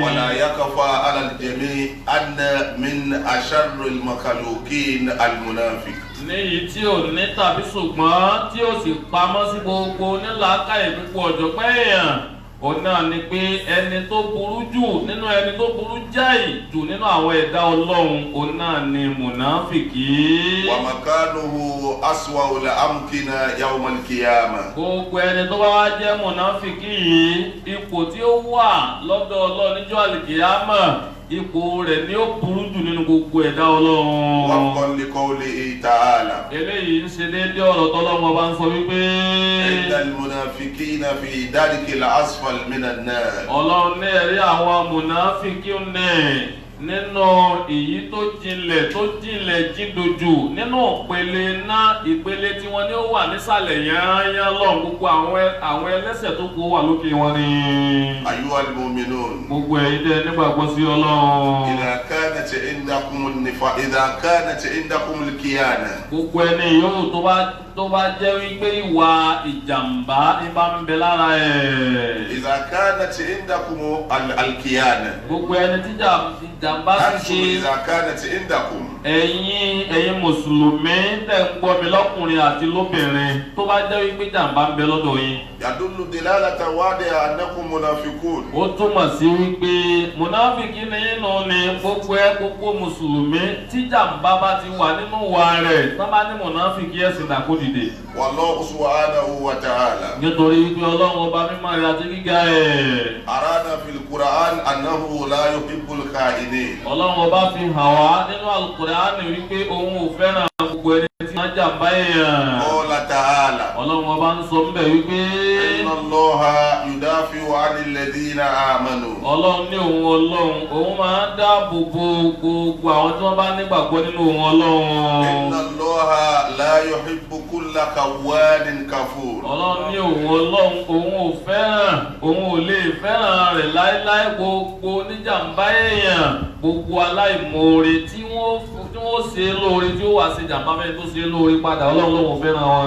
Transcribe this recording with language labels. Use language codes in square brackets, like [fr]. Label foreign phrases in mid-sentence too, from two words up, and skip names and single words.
[ar] ولا يخفى على الجميع أن من أشر المخلوقين المنافق. [yo] ní èyí tí ò ní tàbí ṣùgbọ́n tí ó sì pamọ́ sí gbogbo nílàákàyè púpọ̀ ọ̀jọ̀pẹ́ èèyàn òun náà ni pé ẹni tó burú jù nínú ẹni tó burú jáì jù nínú àwọn ẹ̀dá ọlọ́run òun náà ni mùnáfìkì. [ar] ومكانه أسوأ الأمكنة يوم القيامة. [yo] gbogbo ẹni tó bá wá jẹ́ mùnáfìkì yìí ipò tí ó wà lọ́dọ̀ ọlọ́run níjọ́ àlìkìyámà ipò rẹ̀ ni ó burú jù nínú gbogbo ẹ̀dá ọlọ́run. [ar] وفقا لقوله تعالى. [yo] eléyìí ń ṣe déédéé ọ̀rọ̀ tọ́lọ́run bá ń sọ wípé. [ar] إن المنافقين في درك الأسفل من النار. [yo] ọlọ́run ní ẹ̀rí àwọn mùnáfíkí ní nínú èyí tó jinlẹ̀ jíndójú nínú ìpele náà ìpele tí wọ́n ní ó wà nísàlẹ̀ yányán lọ́n gbogbo àwọn ẹlẹ́ṣẹ̀ tó kó wà lókè wọn ni. [ar] أيها المؤمنون. [yo] gbogbo ẹ̀yin tẹ́ nígbàgbọ́ sí ọlọ́run. [ar] إذا كانت عندكم الكيانة. [yo] gbogbo ẹni yòówù tó bá jẹ́ wípé ìwà ìjàmbá ní bá ń bẹ lára ẹ̀. [ar] إذا كانت عندكم الكيانة. [yo] gbogbo ẹni tí ìjàmbá ti ṣe. [ar] إذا كانت عندكم. [yo] ẹ̀yin mùsùlùmí tẹ́ ń gbọ́ mi lọ́kùnrin àti lóbìnrin tó bá jẹ́ wípé jàmbá ń bẹ lọ́dọ̀ yín. [ar] يدل دلالة واضحة أنكم منافقون. [yo] ó túmọ̀ sí wípé mùnáfíkì ni yín nù ni gbogbo mùsùlùmí tí jàmbá bá ti wà nínú wa rẹ̀ tó bá ní mùnáfíkì ẹ̀sìn dàkó dìde. [ar] والله سبحانه وتعالى. [yo] nítorí wípé ọlọ́run ọba mímọ́ rẹ̀ àti gíga ẹ̀. [ar] أرانا في القرآن أنه لا يحب الخائنين. [yo] ọlọ́run ọba fi hàn wá nínú Al-Qur'ani wípé òun ò fẹ́ràn gbogbo ẹni tí wọ́n jàmbá èèyàn. [ar] قال تعالى. [yo] ọlọ́run ọba ń sọ níbẹ̀ wípé. [ar] إن الله يدافع عن الذين آمنوا. [yo] ọlọ́run ní òun máa ń dáàbò bo gbogbo àwọn tí wọ́n bá nígbàgbọ́ nínú òun ọlọ́run. [ar] إن الله لا يحب كل خوان كفور. [yo] ọlọ́run ní òun ò lè fẹ́ràn rẹ̀ láéláé gbogbo oníjàmbá èèyàn gbogbo aláìmoore tí wọ́n ṣe lóore tí ó wà ṣe jàmbá mẹ́rin tó ṣe lóore padà ọlọ́run ló ń fẹ́ràn wọn.